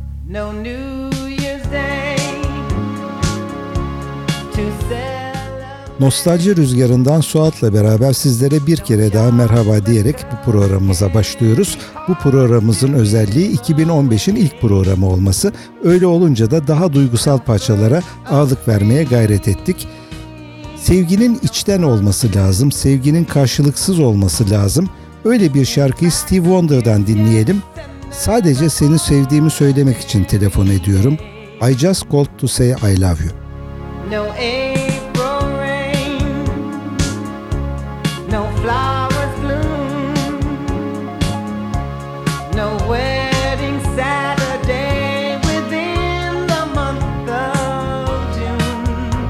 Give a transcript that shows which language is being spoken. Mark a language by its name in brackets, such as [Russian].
[English] No new year's day to celebrate. [Turkish] Nostalji Rüzgarı'ndan Suat'la beraber sizlere bir kere daha merhaba diyerek bu programımıza başlıyoruz. Bu programımızın özelliği 2015'in ilk programı olması. Öyle olunca da daha duygusal parçalara ağırlık vermeye gayret ettik. Sevginin içten olması lazım, sevginin karşılıksız olması lazım. Öyle bir şarkıyı Steve Wonder'dan dinleyelim. Sadece seni sevdiğimi söylemek için telefon ediyorum. [English] I just called to say I love you. No April rain, no flowers bloom, no wedding Saturday within the month of June.